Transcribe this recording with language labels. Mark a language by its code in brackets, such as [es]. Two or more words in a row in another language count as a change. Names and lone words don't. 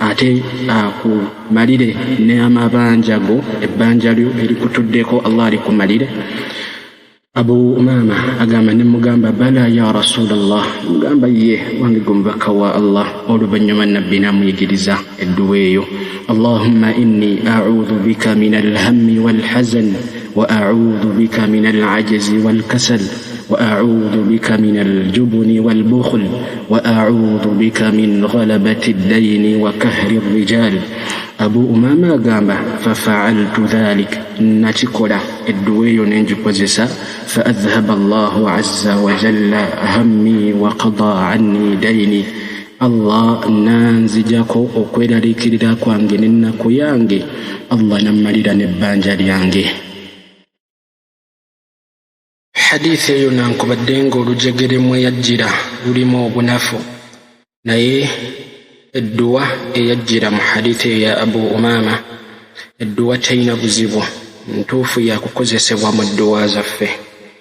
[lg] ate akumalire ne amabanja go ebbanja lyo erikutuddeko Allah alikumalire. Abu Umama agamba ne mugamba [ar] بلى يا رسول الله, [lg] mugamba ye wange gumubaka wa Allah. Oluvannyuma nabbi namuyigiriza edduwa eyo, [ar] اللهم إني أعوذ بك من الهم والحزن وأعوذ بك من العجز والكسل وأعوذ بك من الجبن والبخل وأعوذ بك من غلبة الدين وقهر الرجال. [lg] Abu Umama agamba [ar] ففعلت ذلك, [lg] nakikola edduwa eyo nengikozesa, [ar] فأذهب الله عز وجل همي وقضى عني ديني, [lg] Allah nanzijako okweraliikirira kwange n'ennaku yange, Allah nammalira n'ebbanja lyange. Hadithi eyo nankubadde ng'olujegere mwe yajjira lulimu obunafu, naye edduwa eyajjira mu hadithi ya Abu Umama edduwa terina buzibu, ntuufu yakukozesebwa mu dduwa zaffe.